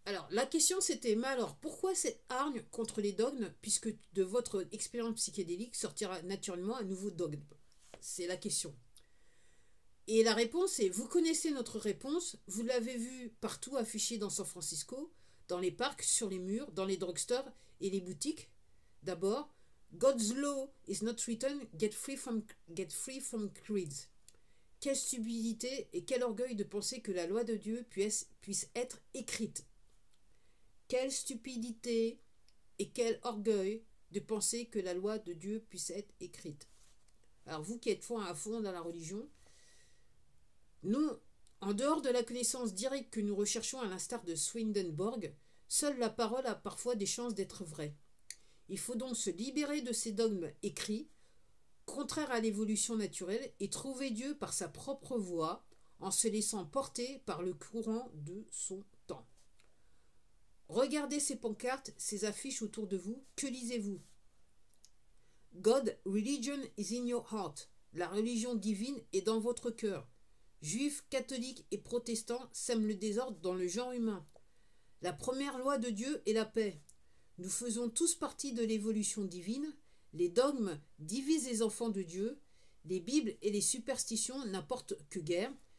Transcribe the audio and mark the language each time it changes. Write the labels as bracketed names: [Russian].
[French] la question c'était, mais alors, pourquoi cette hargne contre les dogmes, puisque de votre expérience psychédélique sortira naturellement un nouveau dogme? C'est la question. Et la réponse est, vous connaissez notre réponse, vous l'avez vu partout affiché dans San Francisco, dans les parcs, sur les murs, dans les drugstores et les boutiques. D'abord, [English] God's law is not written, get free from creeds. [French] Quelle stupidité et quel orgueil de penser que la loi de Dieu puisse être écrite. Quelle stupidité et quel orgueil de penser que la loi de Dieu puisse être écrite. Alors vous qui êtes à fond dans la religion, nous, en dehors de la connaissance directe que nous recherchons à l'instar de Swedenborg, seule la parole a parfois des chances d'être vraie. Il faut donc se libérer de ces dogmes écrits, contraires à l'évolution naturelle, et trouver Dieu par sa propre voie, en se laissant porter par le courant de son temps. Regardez ces pancartes, ces affiches autour de vous, que lisez-vous? [English] God, religion is in your heart. [French] La religion divine est dans votre cœur. Juifs, catholiques et protestants sèment le désordre dans le genre humain. La première loi de Dieu est la paix. Nous faisons tous partie de l'évolution divine. Les dogmes divisent les enfants de Dieu. Les Bibles et les superstitions n'apportent que guerre.